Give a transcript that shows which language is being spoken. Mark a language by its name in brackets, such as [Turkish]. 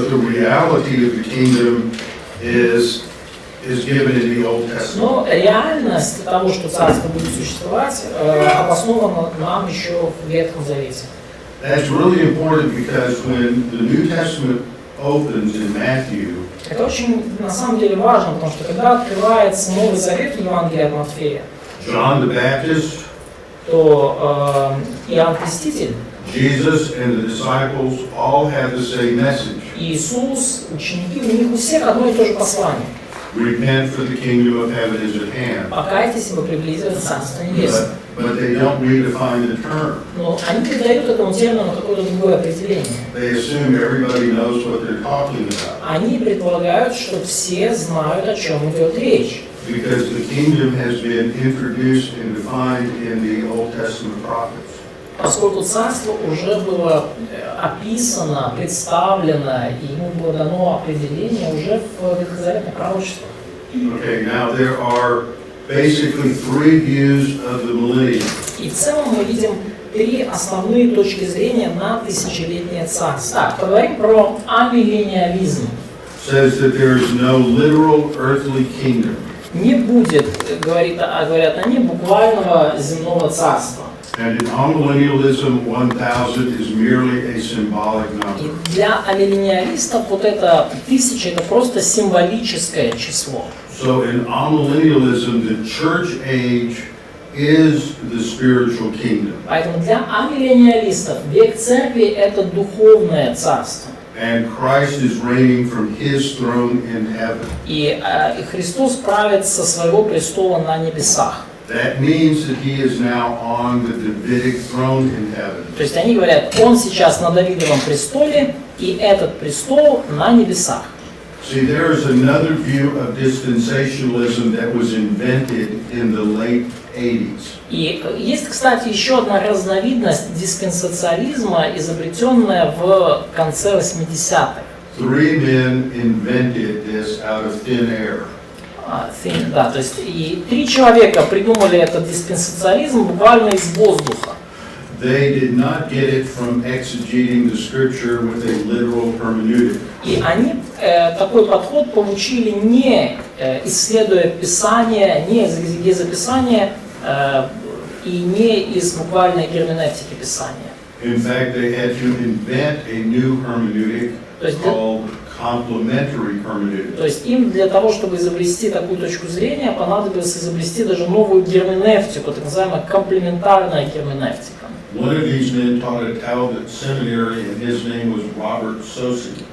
[English] but the reality of the kingdom is given in the Old Testament. [Russian] Но реальность того, что царство будет существовать, обоснована нам еще в Ветхом Завете. [English] That's really important because when the New Testament opens in Matthew, [Russian] Это очень на самом деле важно, потому что когда открывается Новый Завет в Евангелии от Матфея, [English] John the Baptist, [Russian] то Иоанн Креститель, [English] Jesus and the disciples all have the same message. [Russian] Иисус, ученики, у них у всех одно и то же послание. [English] Repent, for the kingdom of heaven is at hand. [Russian] Покайтесь, ибо приблизилось Царство Небесное. [English] But they don't redefine the term. [Russian] Но они придают этому термину какое-то другое определение. [English] They assume everybody knows what they're talking about. [Russian] Они предполагают, что все знают, о чем идет речь. [English] Because the kingdom has been introduced and defined in the Old Testament prophets. [Russian] Поскольку царство уже было описано, представлено, и ему было дано определение уже в ветхозаветных пророчествах. [English] Okay, now there are basically three views of the millennium. [Russian] И в целом мы видим три основные точки зрения на тысячелетнее царство. Так, поговорим про амиллениализм. [English] Says that there is no literal earthly kingdom. [Russian] Не будет, говорят они, буквального земного царства. [English] And in amillennialism, 1000 is merely a symbolic number. [Russian] И для амиллениалистов вот это 1000 это просто символическое число. [English] So in amillennialism, the church age is the spiritual kingdom. [Russian] Поэтому для амиллениалистов век церкви это духовное царство. [English] And Christ is reigning from his throne in heaven. [Russian] И Христос правит со своего престола на небесах. [English] That means that he is now on the Davidic throne in heaven. [Russian] То есть они говорят, он сейчас на Давидовом престоле, и этот престол на небесах. [English] See, there is another view of dispensationalism that was invented in the late 80s. [Russian] И есть, кстати, еще одна разновидность диспенсациализма, изобретенная в конце 80-х. [English] Three men invented this out of thin air. [Russian] Да, то есть и 3 человека придумали этот диспенсациализм буквально из воздуха. [English] They did not get it from exegeting the scripture with a literal hermeneutic. [Russian] И они такой подход получили не исследуя Писание, не из экзегеза Писания и не из буквальной герменевтики Писания. [English] In fact, they had to invent a new hermeneutic called complementary hermeneutic. [Russian] То есть им для того, чтобы изобрести такую точку зрения, понадобилось изобрести даже новую герменевтику, так называемая комплементарная герменевтика. [English] One of these men taught at Talbot Seminary, and his name was Robert Sosi.